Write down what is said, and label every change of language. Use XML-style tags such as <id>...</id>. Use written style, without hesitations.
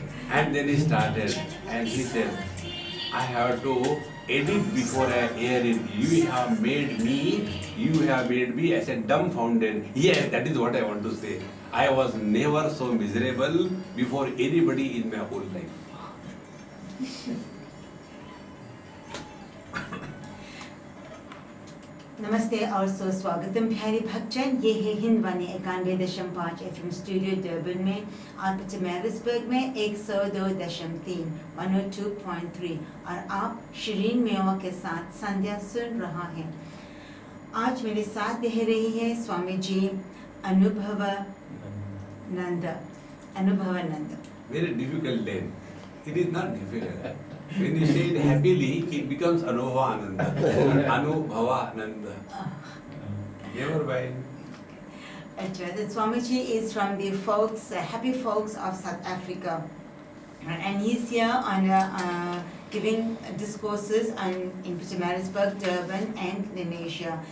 <en>And then he started, and he said, I have to edit before I air it. You have made me. I said, dumbfounded. Yes, that is what I want to say. I was never so miserable before anybody in my whole life.</en> <hi>नमस्ते और स्वागतम प्यारे भक्तजन, ये है हिंदवाणी 91.5 FM studio Durban में और मैरिसबर्ग में 102.3 102.3 और आप शिरीन मेवा के साथ संध्या सुन रहा है। आज मेरे साथ रह रही है Swami ji Anubhavananda.</hi> <en>Very difficult name. It is not difficult. When you say it happily, it becomes Anubhavananda. Anubhavananda. Never mind. The Swamiji is from the happy folks of South Africa. And he's here on giving discourses in Pietermaritzburg, Durban, and Lenasia.</en>